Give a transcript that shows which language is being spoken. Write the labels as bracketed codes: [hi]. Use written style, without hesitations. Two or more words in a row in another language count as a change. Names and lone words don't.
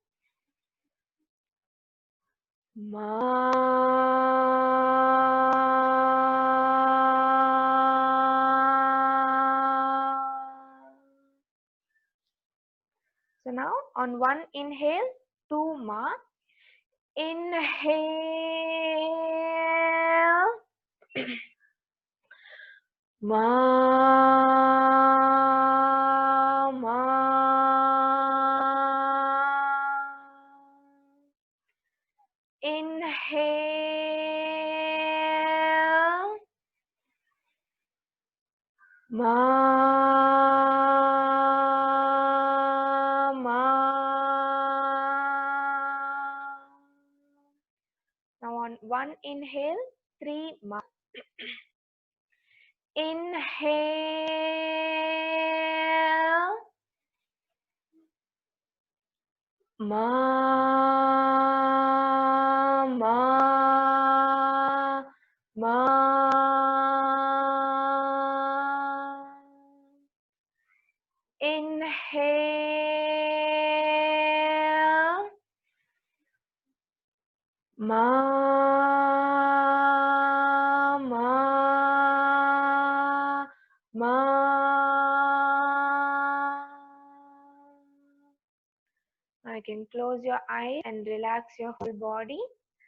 [en] Ma. So now on one inhale, two ma. Inhale. Ma, ma. Inhale. Ma, ma. Now on one inhale, three ma. Inhale. Ma, ma, ma. Inhale. Ma, ma, ma. Now you can close your eyes and relax your whole body.